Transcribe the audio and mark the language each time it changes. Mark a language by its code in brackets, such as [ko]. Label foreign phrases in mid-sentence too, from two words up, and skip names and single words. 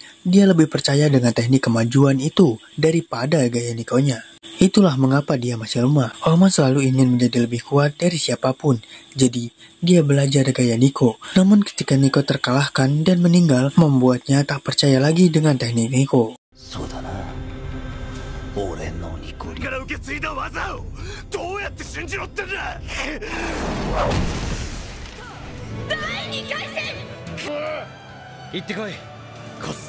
[id] Dia lebih percaya dengan teknik kemajuan itu daripada gaya Nikonya. Itulah mengapa dia masih lemah. Ohma selalu ingin menjadi lebih kuat dari siapapun. Jadi, dia belajar gaya Niko. Namun ketika Niko terkalahkan dan meninggal, membuatnya tak percaya lagi dengan teknik Niko. [ja] 俺のニコリから受け継いだ技をどうやって信じろってんだ。第2回戦行ってこいコス。